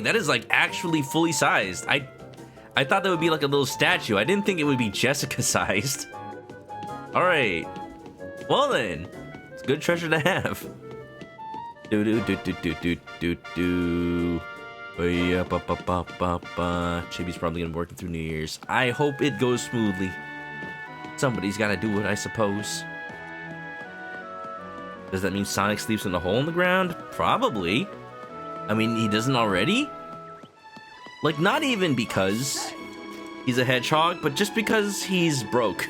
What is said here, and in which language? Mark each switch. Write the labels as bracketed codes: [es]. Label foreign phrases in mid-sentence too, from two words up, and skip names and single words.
[en] That is like actually fully sized. I thought that would be like a little statue. I didn't think it would be Jessica sized. All right. Well then, it's a good treasure to have. Do do do do do do do do. Yeah, ba ba ba ba ba. Chibi's probably gonna be working through New Year's. I hope it goes smoothly. Somebody's gotta do it, I suppose. Does that mean Sonic sleeps in a hole in the ground? Probably. I mean, he doesn't already? Like, not even because he's a hedgehog, but just because he's broke.